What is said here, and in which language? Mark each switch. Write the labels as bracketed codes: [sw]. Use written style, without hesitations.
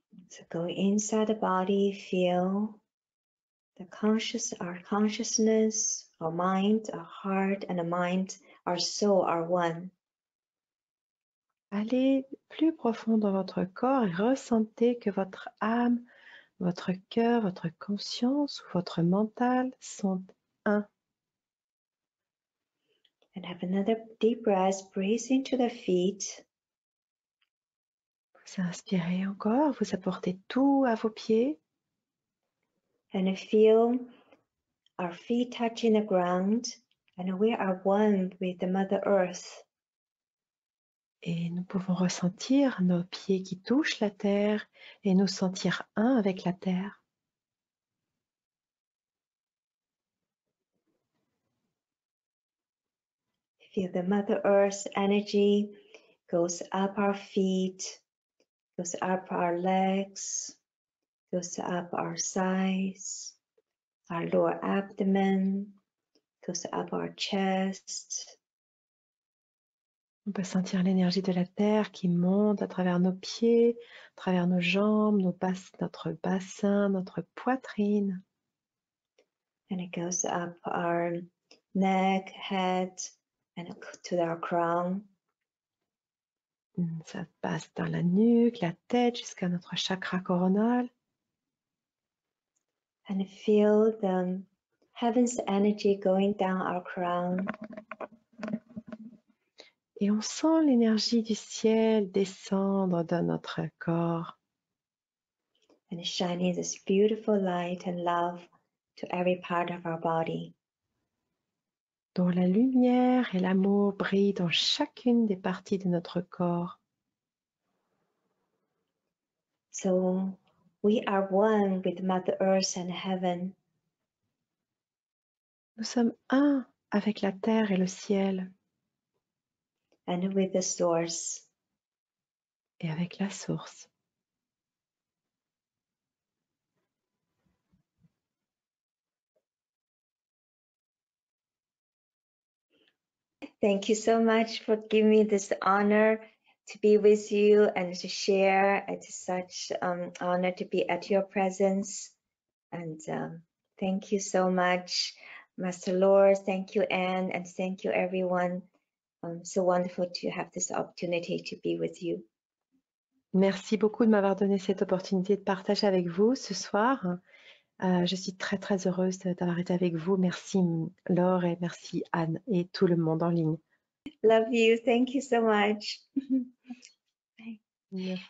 [en] So go inside the body, feel the our consciousness, our mind, our heart, and the mind, our soul are one. [fr] Allez plus profond dans votre corps et ressentez que votre âme, votre cœur, votre conscience ou votre mental sont un. [en] And have another deep breath, breathe into the feet. [fr] Vous inspirez encore, vous apportez tout à vos pieds. [en] And feel our feet touching the ground, and we are one with the Mother Earth. [fr] Et nous pouvons ressentir nos pieds qui touchent la terre et nous sentir un avec la terre. [en] Feel the Mother Earth energy goes up our feet, goes up our legs, goes up our sides, our lower abdomen, goes up our chest. [fr] On peut sentir l'énergie de la terre qui monte à travers nos pieds, à travers nos jambes, notre bassin, notre poitrine. [en] And it goes up our neck, head, and to our crown. [fr] Ça passe dans la nuque, la tête, jusqu'à notre chakra coronal. [en] And feel the heaven's energy going down our crown. [fr] Et on sent l'énergie du ciel descendre dans notre corps. [en] And shining this beautiful light and love to every part of our body. [fr] Dont la lumière et l'amour brillent dans chacune des parties de notre corps. [en] So we are one with Mother Earth and heaven. [fr] Nous sommes un avec la terre et le ciel. [en] And with the source. [fr] Et avec la source. [en] Thank you so much for giving me this honor to be with you and to share. It's such an honor to be at your presence. And thank you so much, Master Laure. Thank you, Anne, and thank you, everyone. So wonderful to have this opportunity to be with you. [fr] Merci beaucoup de m'avoir donné cette opportunité de partager avec vous ce soir. Je suis très très heureuse d'avoir été avec vous. Merci Laure et merci Anne et tout le monde en ligne. [en] Love you. Thank you so much. [fr] Merci.